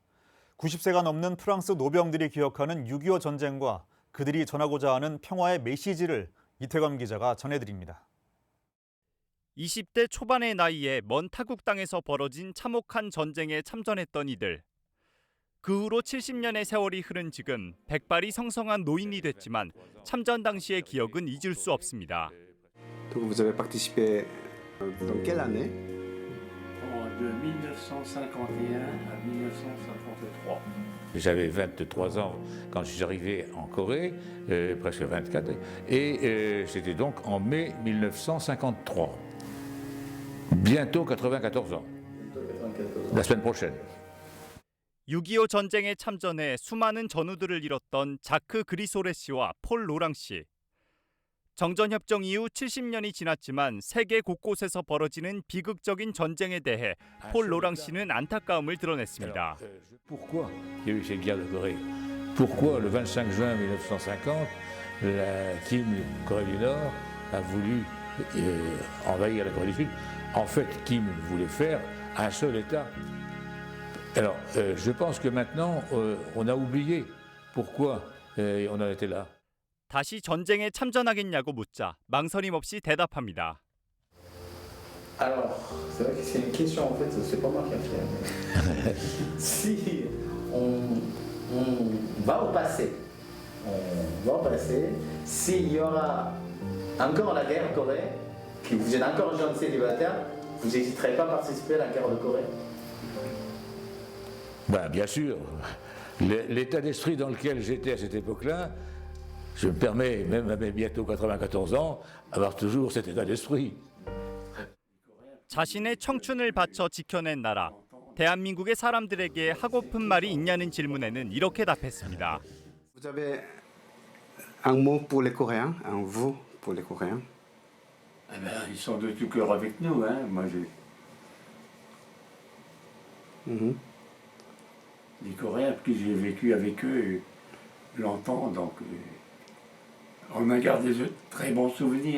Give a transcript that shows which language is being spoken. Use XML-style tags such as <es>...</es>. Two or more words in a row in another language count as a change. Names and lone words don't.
<ko>90세가 넘는 프랑스 노병들이 기억하는 6.25 전쟁과 그들이 전하고자 하는 평화의 메시지를 이태검 기자가 전해드립니다. 20대 초반의 나이에 먼 타국 땅에서 벌어진 참혹한 전쟁에 참전했던 이들. 그 후로 70년의 세월이 흐른 지금 백발이 성성한 노인이 됐지만 참전 당시의 기억은 잊을 수 없습니다.</ko> <fr>Donc vous avez participé dans quelle année? De 1951 à 1953. J'avais 23 ans quand je suis arrivé en Corée, presque 24, et c'était donc en mai 1953. Bientôt 94 ans. La semaine prochaine.</fr> <ko>6.25 전쟁에 참전해 수많은 전우들을 잃었던 자크 그리소레 씨와 폴 로랑 씨. 정전협정 이후 70년이 지났지만 세계 곳곳에서 벌어지는 비극적인 전쟁에 대해 폴 로랑 씨는 안타까움을 드러냈습니다.</ko> <fr>Pourquoi il y a eu cette guerre de Corée? Pourquoi le 25 juin 1950, Kim, Corée du Nord, a voulu envahir la Corée du Sud? En fait, Kim voulait faire un seul État. Alors, je pense que maintenant, on a oublié pourquoi on en était là.</fr> <ko>다시 전쟁에 참전하겠냐고 묻자 망설임 없이 대답합니다.</ko> <fr>Alors, c'est vrai que c'est une question en fait, c'est pas moi qui a fait. Si on va au passé, s'il y aura encore la guerre en Corée, que vous êtes encore jeune célibataire, vous n'hésiterez pas à participer à la guerre de Corée? Ben, bien sûr. L'état d'esprit dans lequel j'étais à cette époque-là, je me permets, même à mes bientôt 94 ans, avoir toujours cet état d'esprit.</fr> <ko>자신의 청춘을 바쳐 지켜낸 나라. 대한민국의 사람들에게 하고픈 말이 있냐는 질문에는 이렇게 답했습니다.</ko> <fr>Vous avez un mot pour les Coréens, un vous pour les Coréens? Eh ben, ils sont de tout cœur avec nous, hein. Moi, les Coréens, parce que j'ai vécu avec eux longtemps, donc on a gardé de très bons souvenirs.</fr>